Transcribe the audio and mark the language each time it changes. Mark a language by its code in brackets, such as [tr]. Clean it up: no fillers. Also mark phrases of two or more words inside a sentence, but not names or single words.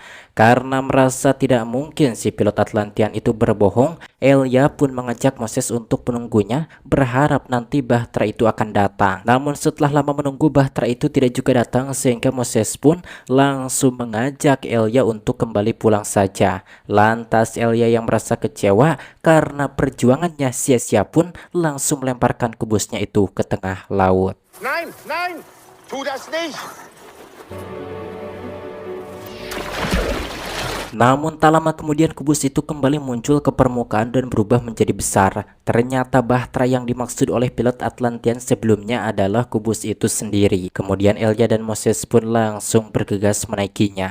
[id] Karena merasa tidak mungkin si pilot Atlantian itu berbohong, Elia pun mengajak Moses untuk menunggunya, berharap nanti bahtera itu akan datang. Namun setelah lama menunggu, bahtera itu tidak juga datang sehingga Moses pun langsung mengajak Elia untuk kembali pulang saja. Lantas Elia yang merasa kecewa karena perjuangannya sia-sia pun langsung melemparkan kubusnya itu ke tengah laut. [de] Nein, nein, tu das nicht! [id] Namun tak lama kemudian kubus itu kembali muncul ke permukaan dan berubah menjadi besar. Ternyata bahtera yang dimaksud oleh pilot Atlantian sebelumnya adalah kubus itu sendiri. Kemudian Elia dan Moses pun langsung bergegas menaikinya.